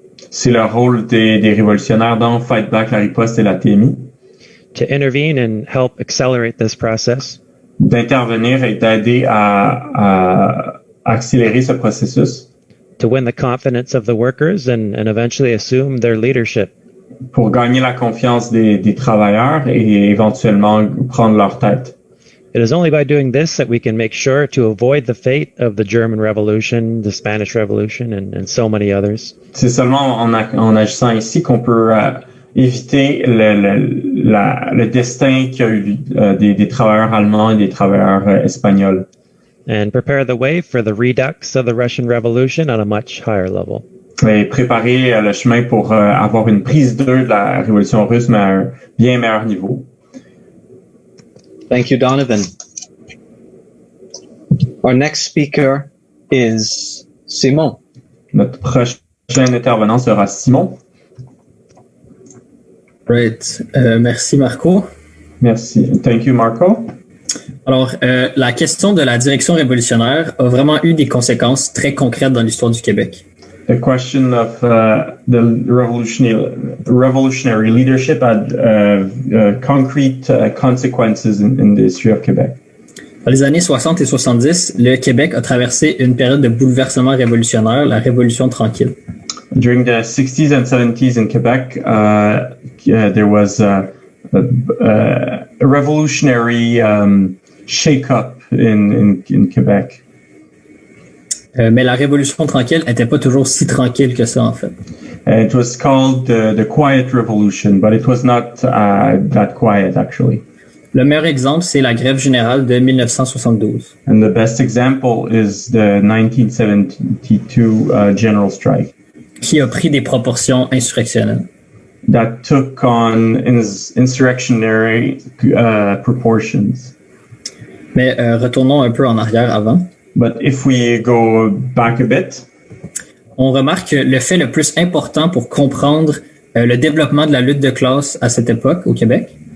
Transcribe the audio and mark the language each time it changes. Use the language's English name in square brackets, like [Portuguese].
[French] C'est le rôle des révolutionnaires dans Fight Back, La Riposte et la TMI. [English] To intervene and help accelerate this process. [French] D'intervenir et d'aider à accélérer ce processus. [English] To win the confidence of the workers and eventually assume their leadership. [French] Pour gagner la confiance des travailleurs et éventuellement prendre leur tête. [English] It is only by doing this that we can make sure to avoid the fate of the German Revolution, the Spanish Revolution, and so many others. [French] C'est seulement en agissant ici qu'on peut éviter le destin qu'il y a eu des travailleurs allemands et des travailleurs espagnols. [English] And prepare the way for the redux of the Russian Revolution on a much higher level. [French] Et préparer le chemin pour avoir une prise d'eux de la révolution russe, mais à un bien meilleur niveau. [English] Thank you, Donovan. Our next speaker is Simon. [French] Notre prochain intervenant sera Simon. [English] Right. [French] Merci, [English] Marco. [French] Merci. [English] Thank you, Marco. [French] Alors, la question de la direction révolutionnaire a vraiment eu des conséquences très concrètes dans l'histoire du Québec. [English] The question of the revolutionary leadership had concrete consequences in the history of Quebec. [French] Dans les années 60 et 70, le Québec a traversé une période de bouleversement révolutionnaire, la Révolution tranquille. [English] During the 60s and 70s in Quebec, there was a revolutionary shake-up in Quebec. [French] Mais la Révolution tranquille n'était pas toujours si tranquille que ça, en fait. [English] It was called the Quiet Revolution, but it was not that quiet, actually. [French] Le meilleur exemple, c'est la grève générale de 1972. [English] And the best example is the 1972 general strike. [French] Qui a pris des proportions insurrectionnelles. [English] That took on insurrectionary proportions. [French] Mais retournons un peu en arrière avant. [English] But if we go back a bit, [French] on remarque que le fait le plus important pour comprendre le développement de la lutte de classe à cette époque au Québec